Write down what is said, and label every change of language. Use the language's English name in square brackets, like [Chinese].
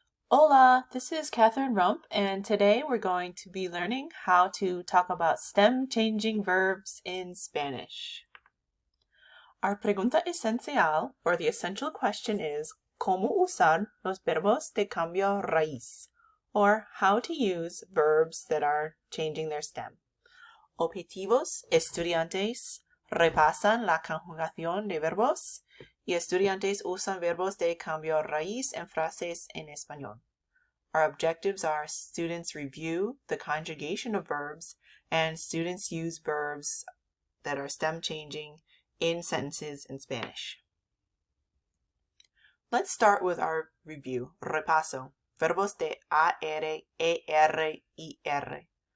[English] Hola, this is Catherine Rump, and today we're going to be learning how to talk about stem-changing verbs in Spanish. [Spanish] Our pregunta esencial, [English] or the essential question is, [Spanish] ¿Cómo usar los verbos de cambio raíz? [English] Or how to use verbs that are changing their stem. [Spanish] Objetivos: estudiantes repasan la conjugación de verbos y estudiantes usan verbos de cambio raíz en frases en español. [English] Our objectives are students review the conjugation of verbs and students use verbs that are stem changing in sentences in Spanish. Let's start with our review. [Spanish] Repaso. Verbos de AR, ER, IR.